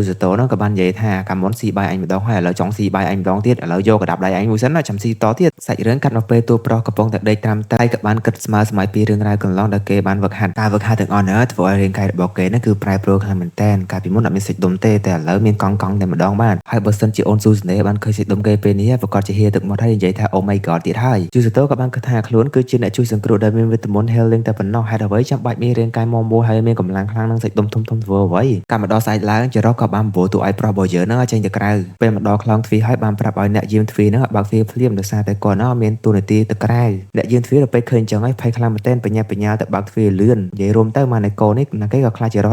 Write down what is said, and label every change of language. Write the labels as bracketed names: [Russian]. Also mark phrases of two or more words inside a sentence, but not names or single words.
[Khmer] សតូហ្នឹងក៏បាននិយាយថាកាលមុនស៊ីបាយអញម្ដងហើយឥឡូវចង់ស៊ីបាយអញម្ដងទៀតឥឡូវយកកដាប់ដៃអញមួយសិនណាចាំស៊ីតទៀតសាច់រឿងកាត់មកពេលតួប្រុសកំពុងតែដេក ត្រាំតែក៏បានគិតស្មើសម័យពីរឿងរ៉ាវកន្លងដែលគេបានវឹកហាត់ការវឹកហាត់ទាំងអស់ហ្នឹងធ្វើឲ្យរាងកាយរបស់គេហ្នឹងគឺប្រែប្រួលខ្លាំងមែនតើកាលពីមុនអត់មានសាច់ដុំទេតែឥឡូវមានកង់តែម្ដងបានហើយបើសិនជាអូនស៊ូសេណេបានឃើញសាច់ដុំគេពេលនេះប្រកាសជាហៀទឹកមាត់ហើយនិយាយថា [English] Oh my god [Khmer] ទៀតហើយយូសតូក៏បានគិតថាខ្លួនគឺជាអ្នកជួយសង្គ្រោះដែលមានវិតមន្ត healing តែប៉ុណ្ណោះហេតុអ្វីចាំបាច់មានរាងកាយមមូលហើយមានកម្លាំងខ្លាំងនឹងសាច់ដុំធំធ្វើអ្វីកាលមកដល់ស្អែកឡើងចរ៉ុកក៏បានបបួលតួឯកប្រុសរបស់យើងហ្នឹងឲ្យចេញទៅក្រៅពេលមកដល់ខ្លងទ្វារហើយបានប្រាប់ឲ្យអ្នកយាមទ្វារហ្នឹងបើកទ្វារភ្លាមដោយសារតែគាត់ គាត់ណាមានទូនាទីទៅក្រៅអ្នកយើងទ្វារទៅពេលឃើញចឹងហើយភ័យខ្លាំងមែនទែនបញ្ញាទៅបើកទ្វារលឿននិយាយរួមទៅមកនៃកូននេះណាគេក៏ខ្លាចជារស់